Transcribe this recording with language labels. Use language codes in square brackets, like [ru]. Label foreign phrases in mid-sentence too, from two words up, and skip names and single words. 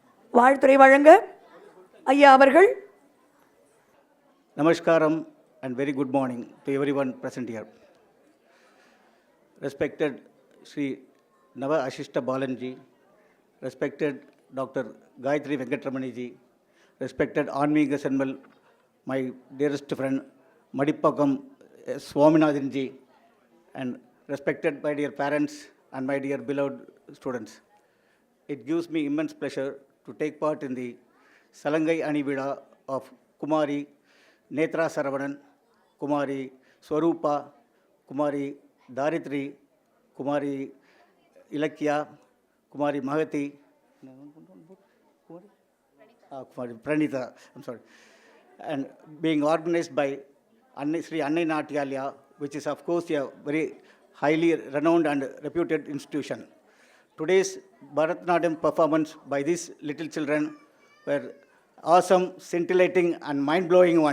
[ta] வாழ்த்துரை வழங்க ஐயா அவர்கள். [en] Namaskaram and very good morning to everyone present here. Respected Sri Nava Ashishta Balanji, respected Dr. Gayatri Venkatramaniji, respected Anmiga Senmal, my dearest friend Madipakam Swaminathanji, and respected my dear parents and my dear beloved students. It gives me immense pleasure to take part in the Salangai Anivida of Kumari Netra Saravanan, Kumari Swarupa, Kumari Daritri, Kumari Ilakya, Kumari Mahati, Kumari Pranita, I'm sorry, and being organized by Sri Annai Natyalaya, which is of course a very highly renowned and reputed institution. Today's Bharatanatyam performance by these little children were awesome, scintillating and mind-blowing one.